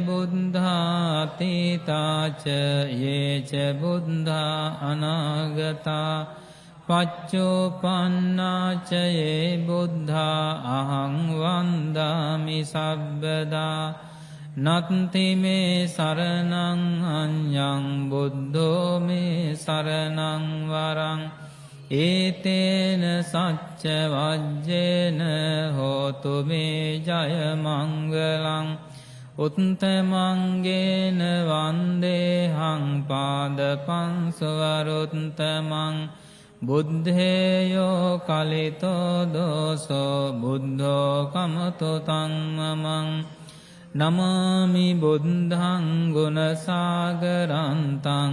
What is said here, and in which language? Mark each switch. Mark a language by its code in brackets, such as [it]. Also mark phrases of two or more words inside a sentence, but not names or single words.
[pi] බුද්ධාතීතාච යේච බුද්ධා අනාගතා පච්චෝපන්නාච යේ බුද්ධා අහං වන්දාමි සබ්බදා නත්ති මේ සරණං අඤ්ඤං බුද්ධෝ මේ සරණං වරං ඒතේන සච්ච වජ්ජේන හෝතු මේ ජය මංගලං උත්තමංගේන වන්දේහං පාදපං සවරුත්තමං බුද්ධේයෝ කලිතෝ දෝසෝ බුද්ධෝ කමතෝ තං මමං නමාමි බුද්ධං ගුණසාගරන්තං